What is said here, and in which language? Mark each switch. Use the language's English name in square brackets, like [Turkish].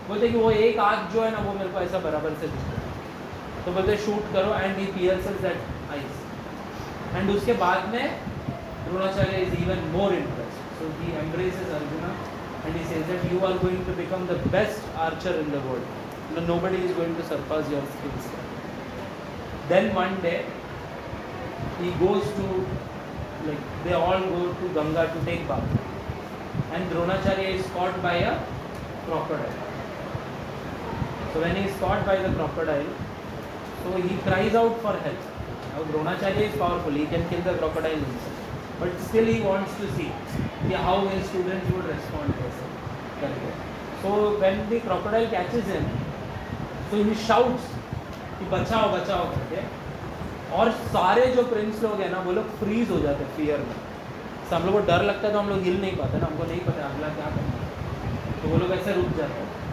[Hindi] बोलते कि वो एक आँख जो है ना वो मेरे को ऐसा बराबर से दिख रहा है। तो बोलते शूट करो [English] And he pierces that eyes. And [Hindi] उसके बाद में [English] Dronacharya is even more impressed, so he embraces Arjuna and he says that you are going to become the best archer in the world, nobody is going to surpass your skills. Then one day he goes to, like they all go to Ganga to take bath, and Dronacharya is caught by a crocodile. So when he is caught by the crocodile, so he cries out for help. Now Dronacharya is powerful, he can kill the crocodile himself, but still he wants to see how his students would respond to this. So when the crocodile catches him, so he shouts [Hindi] कि बचाओ बचाओ करके, और सारे जो Prince लोग हैं ना वो लोग फ्रीज हो जाते हैं फियर में। तो हम लोग को डर लगता है तो हम लोग हिल नहीं पाते ना, हमको नहीं पता अगला क्या करना है, तो वो लोग ऐसे रुक जाते हैं।